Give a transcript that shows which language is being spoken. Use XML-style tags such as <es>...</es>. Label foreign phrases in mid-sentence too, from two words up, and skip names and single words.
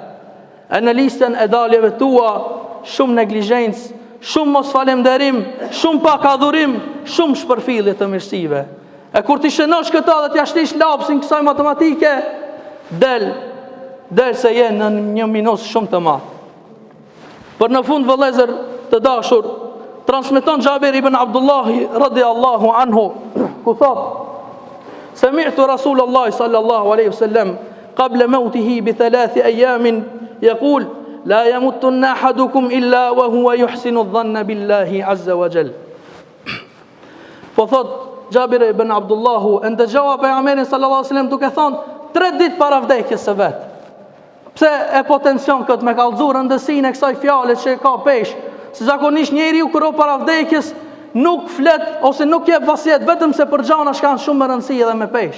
<sq>E në listën e daljeve tua shumë neglizhencë, shumë mos falemderim, shumë pak adhurim, shumë shpërfillje të mirësive. E kur ti shënosh këta dhe t'ja shtish lapsin kësaj matematike, del derisa je në një minus shumë të madh. Për në fund, vëllezër të dashur, transmeton Jabir ibn Abdullah</sq> <ar>رضي الله عنه</ar> <sq>ku thot:</sq> <ar>سمعت رسول الله صلى الله عليه وسلم قبل موته ب3 أيام يقول لا يموتن أحدكم إلا وهو يحسن الظن بالله عز وجل.</ar> <sq>Po thot Jabir ibn Abdullahu, ndëgjova pejgamberin</sq> <ar>صلى الله عليه وسلم</ar> <sq>duke thonë 3 ditë para vdekjes së vet. Pse e potencion këtë me kallëzu rëndësinë e kësaj fjale që ka pesh, se zakonisht njeriu kur para vdekjes nuk flet ose nuk jep vasijet vetëm se për gjana që kanë shumë më rëndësi edhe me pesh.</sq>